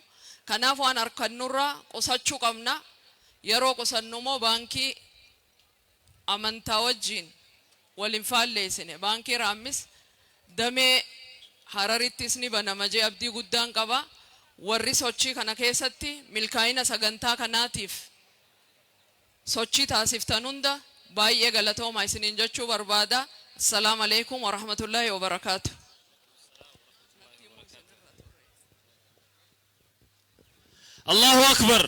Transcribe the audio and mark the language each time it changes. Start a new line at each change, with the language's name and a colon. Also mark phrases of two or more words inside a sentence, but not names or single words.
Oromo: Kanaaf waan arkannurraa qusachuu qabna. Yeroo qusannumoo baankii amantaa wajjiin waliin faalleessine. Baankii Raammis damee Hararittis ni banama jee abdii guddaan qaba. Warri sochii kana keessatti milkaa'ina sagantaa kanaatiif sochii taasiftan hunda baay'ee galatooma isiniin jechuu barbaada.
Arabic: السلام عليكم ورحمة الله وبركاته. الله أكبر.